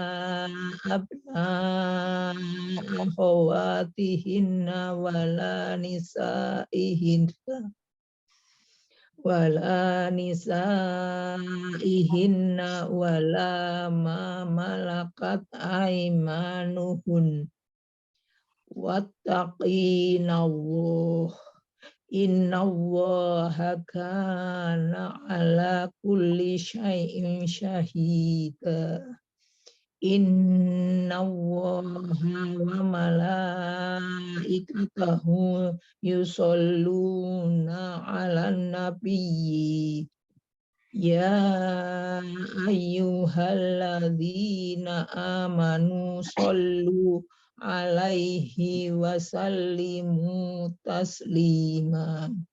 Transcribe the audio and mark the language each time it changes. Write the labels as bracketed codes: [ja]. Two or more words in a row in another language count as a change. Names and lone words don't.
[ar] أبناء أخواتهن ولا نسائهن ولا ما ملكت أيمانهن واتقين الله إن الله كان على كل شيء شهيدا. إن الله وملائكته يصلون على النبي يا أيها الذين آمنوا صلوا عليه وسلموا تسليما.